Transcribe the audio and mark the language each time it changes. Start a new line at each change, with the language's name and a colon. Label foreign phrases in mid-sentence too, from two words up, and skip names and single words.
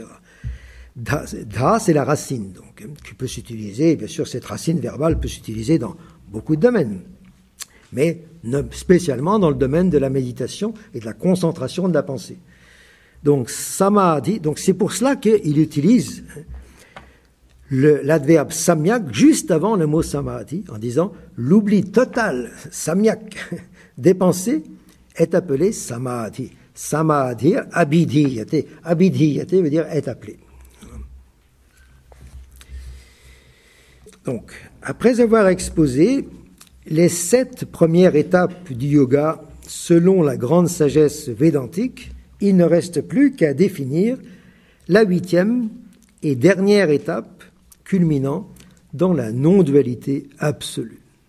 French: Dha, c'est la racine, donc, qui peut s'utiliser, bien sûr, cette racine verbale peut s'utiliser dans beaucoup de domaines, mais spécialement dans le domaine de la méditation et de la concentration de la pensée. Donc, samadhi, donc c'est pour cela qu'il utilise l'adverbe samyak juste avant le mot samadhi, en disant l'oubli total, samyak, des pensées est appelé samadhi.
Sanskrit: समाधि, अभिधीयते.
French: Abhidhiyate veut dire est appelé. Donc, après avoir exposé les 7 premières étapes du yoga selon la grande sagesse védantique, il ne reste plus qu'à définir la 8e et dernière étape culminant dans la non-dualité absolue.